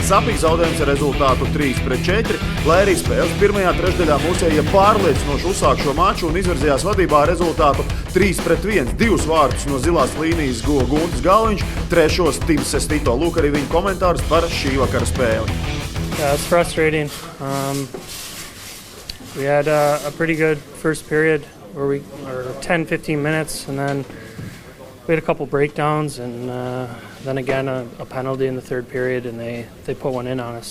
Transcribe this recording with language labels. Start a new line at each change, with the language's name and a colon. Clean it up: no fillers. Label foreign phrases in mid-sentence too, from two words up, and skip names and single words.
Latvian: Sapīgs zaudējums ar rezultātu 3-4, lai arī spēles pirmajā trešdaļā mūsējie pārliecinoši uzsāk šo maču un izvirzījās vadībā ar rezultātu 3-1. 2 vārtus no zilās līnijas guva Guntis Galviņš, trešos Tims Sestito. Lūk arī viņa komentārus par šī vakara spēli.
English: Yeah, it's frustrating. We had a pretty good first period where 10-15 minutes, and then we had a couple breakdowns, and then again a penalty in the third period, and they put one in on us.